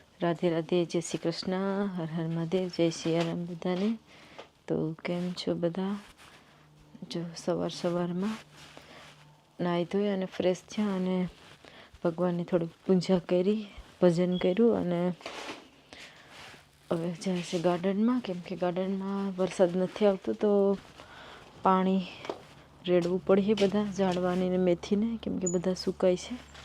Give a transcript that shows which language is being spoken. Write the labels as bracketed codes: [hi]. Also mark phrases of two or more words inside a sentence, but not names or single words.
[hi] राधे राधे, जय श्री कृष्ण, हर हर महादेव, जय सियाराम बधाने। [gu] તો કેમ છો બધા? જો સવાર सवाરમાં નાહી ધોઈ અને ફ્રેશ થયા અને ભગવાનની થોડી પૂજા કરી, ભજન કર્યું અને હવે જાય છે ગાર્ડનમાં, કેમ કે ગાર્ડનમાં વરસાદ નથી આવતો તો પાણી રેડવું પડે બધા ઝાડવાની ને મેથીને, કેમ કે બધા સુકાય છે.